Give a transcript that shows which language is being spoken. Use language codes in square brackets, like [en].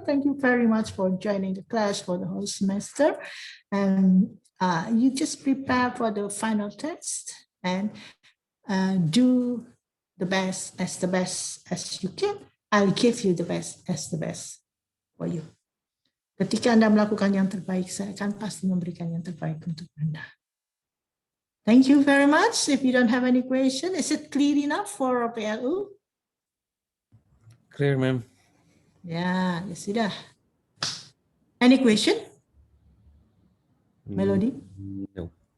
[en] Thank you very much for joining the class for the whole semester. And you just prepare for the final test and do the best as you can. I'll give you the best for you. [id] Ketika Anda melakukan yang terbaik, saya akan pasti memberikan yang terbaik untuk Anda. [en] Thank you very much. If you don't have any question, is it clear enough for PLU? Clear, ma'am. [id] Ya, ya sudah. [en] Any question? [id] Melody? [en] No.